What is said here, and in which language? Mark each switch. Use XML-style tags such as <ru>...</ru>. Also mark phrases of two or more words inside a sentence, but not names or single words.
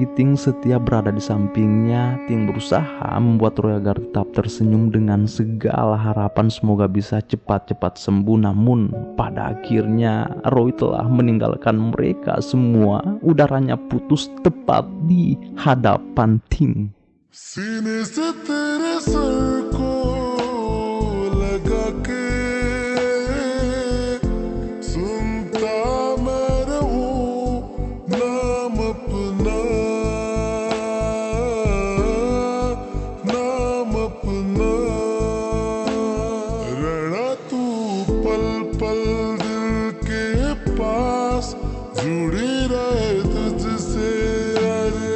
<id>Ting setia berada di sampingnya. Ting berusaha membuat Roy agar tetap tersenyum dengan segala harapan semoga bisa cepat-cepat sembuh. Namun pada akhirnya Roy telah meninggalkan mereka semua. Udaranya putus tepat di hadapan Ting.</id> <hi>सीने से तेरे सर को लगा के सुनता मैं रहूं नाम अपना रहना तू पल पल दिल के पास जुड़ी रहे तुझसे हर</hi>